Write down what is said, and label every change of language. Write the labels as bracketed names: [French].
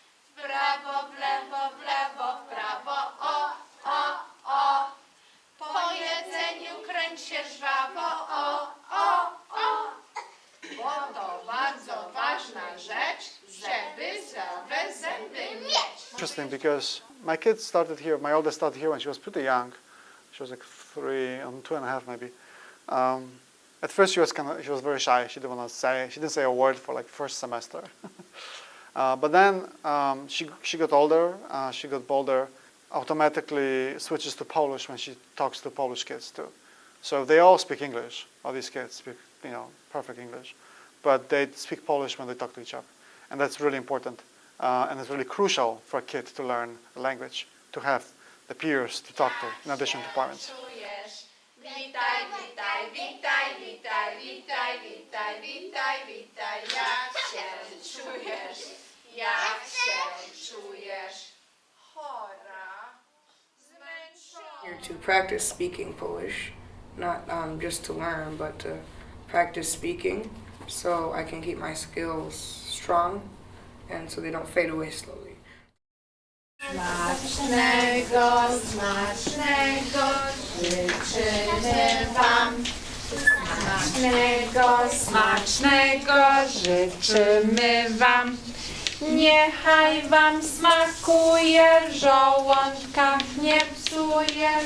[Polish] W prawo, w lewo, w lewo, w prawo, o, o, o. Po jedzeniu kręć się żwawo, o, o, o. Bo to bardzo ważna rzecz, żeby zdrowe zęby mieć. [English] Interesting because my kids started here. My oldest started here when she was pretty young. She was like 3, 2.5 maybe. At first she was very shy. She didn't say a word for like first semester. But then she got older. She got bolder. Automatically switches to Polish when she talks to Polish kids too. So they all speak English. All these kids speak, you know, perfect English, but they speak Polish when they talk to each other, and that's really important. And it's really crucial for a kid to learn a language, to have the peers to talk to, in addition to parents. [Polish] Czujesz? Witaj, witaj, witaj, witaj, witaj, witaj, witaj, witaj. Jak się czujesz? Jak się czujesz? Chora, zmęczona. [English] Here to practice speaking Polish, not just to learn, but to practice speaking so I can keep my skills strong and so they don't fade away slowly. [Polish] Smacznego, smacznego życzymy Wam. Smacznego, smacznego życzymy Wam. Niechaj Wam smakuje, w żołądkach nie psuje.